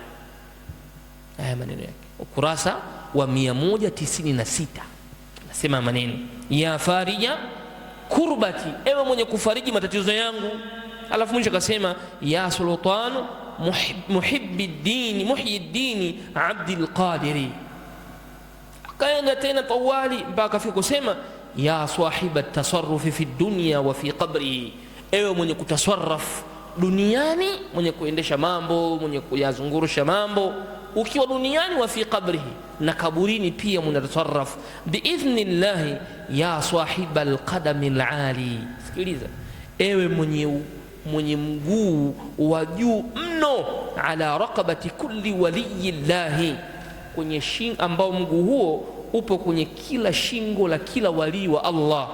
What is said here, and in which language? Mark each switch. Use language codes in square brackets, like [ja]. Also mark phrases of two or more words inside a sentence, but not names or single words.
[sw] Haya maneno yake, ukurasa wa 196 nasema maneno, [ar] يا فارج كربتي, [sw] ewe mwenye kufariji matatizo yangu. Alafu mwisho akasema, [ar] يا سلطان محيي الدين عبد القادر. [sw] Akaenda tena tawali mpaka afika kusema, [ar] يا صاحب التصرف في الدنيا وفي قبره, [sw] ewe mwenye kutasarraf duniani, mwenye kuendesha mambo, mwenye kuyazungurusha mambo ukiwa duniani, [ar] وفي قبره, [sw] na kaburini pia mwenye tasarraf biidhnillahi, [ar] يا صاحب القدم العالي. [sw] Sikiliza, ewe mwenye mguu wa juu mno, [ar] على رقبة كل ولي الله, [sw] kwenye shingo ambao mguu huo upo kwenye kila shingo la kila wali wa Allah.